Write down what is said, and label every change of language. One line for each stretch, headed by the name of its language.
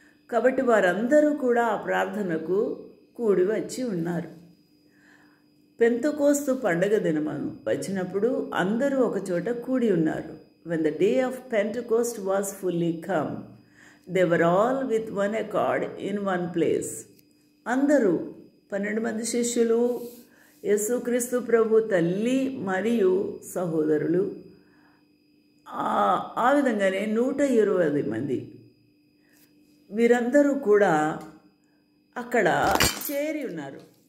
Telugu: కాబట్టి వారందరూ కూడా ఆ ప్రార్థనకు కూడి వచ్చి ఉన్నారు. పెంతెకోస్తు పండుగ దినము వచ్చినప్పుడు అందరూ ఒకచోట కూడి ఉన్నారు.
English: When the day of Pentecost was fully come, they were all with one accord in one place.
Telugu: అందరూ 12 మంది శిష్యులు, యేసుక్రీస్తు ప్రభు తల్లి మరియు సహోదరులు, ఆ విధంగానే 120 మంది వీరందరూ కూడా అక్కడ చేరి ఉన్నారు.